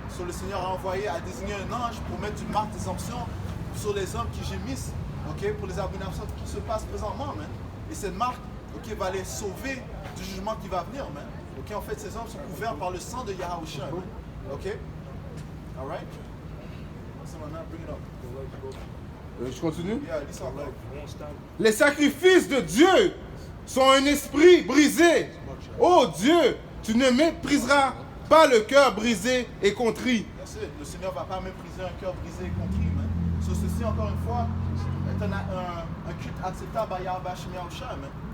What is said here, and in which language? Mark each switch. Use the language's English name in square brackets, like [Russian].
[French] So, le Seigneur a envoyé à désigner un ange pour mettre une marque d'exemption sur les hommes qui gémissent, ok, pour les abominations qui se passent présentement, man. Et cette marque, ok, va les sauver du jugement qui va venir, man. Ok, en fait, ces hommes sont couverts par le sang de Yahushua, man. [English] Ok? Alright? So [French] maintenant, [English] bring it up. [French] Je continue. [English] Yeah, [French] lis ça encore. Les sacrifices de Dieu sont un esprit brisé. Oh Dieu, tu ne mépriseras pas le cœur brisé et contrit. Le Seigneur ne va pas mépriser un cœur brisé et contrit, man. [English] So, [French] ceci, encore une fois, est un culte acceptable à Yahweh Shai, man.